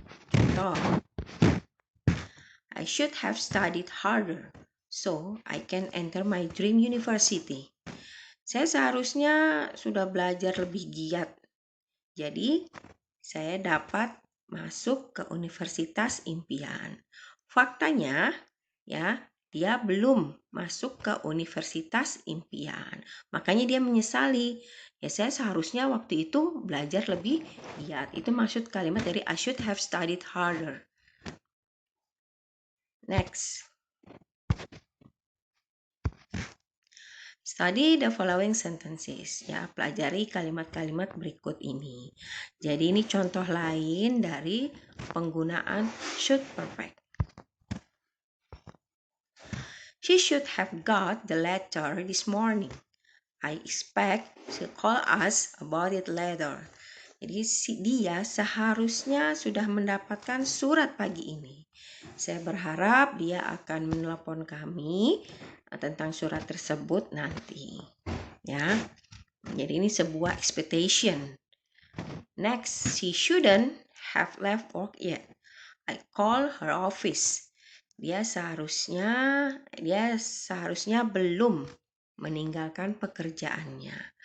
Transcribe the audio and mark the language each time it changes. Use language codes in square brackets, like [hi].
[en] Contoh, I should have studied harder so I can enter my dream university. [id] Saya seharusnya sudah belajar lebih giat. Jadi, saya dapat masuk ke universitas impian. Faktanya, ya, dia belum masuk ke universitas impian. Makanya dia menyesali. Ya, saya seharusnya waktu itu belajar lebih giat. Itu maksud kalimat dari [en] I should have studied harder. Next. Study the following sentences. [id] Ya, pelajari kalimat-kalimat berikut ini. Jadi ini contoh lain dari penggunaan should perfect. [en] She should have got the letter this morning. I expect she'll call us about it later. [id] Jadi dia seharusnya sudah mendapatkan surat pagi ini. Saya berharap dia akan menelepon kami tentang surat tersebut nanti. Ya. Jadi ini sebuah expectation. [en] Next, she shouldn't have left work yet. I call her office. [id] Dia seharusnya belum meninggalkan pekerjaannya.